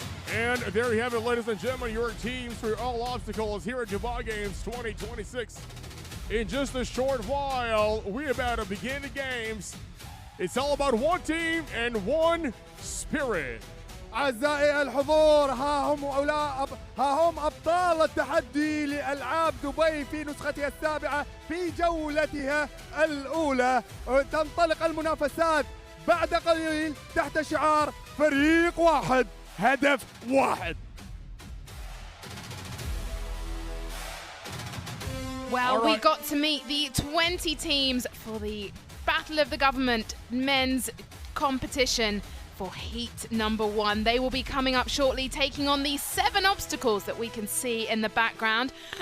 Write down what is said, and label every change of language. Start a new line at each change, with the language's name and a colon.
English: And there you have it, ladies and gentlemen, your teams for all obstacles here at Dubai Games 2026. In just a short while, we're about to begin the games. It's all about one team and one spirit.
Arabic: أعزائي الحضور، ها هم أبطال التحدي لألعاب دبي في نسختها السابعة في جولتها الأولى. تنطلق المنافسات بعد قليل تحت شعار فريق واحد هدف واحد.
English: Well, we got to meet the 20 teams for the Battle of the Government men's competition for heat number 1. They will be coming up shortly, taking on the 7 obstacles that we can see in the background.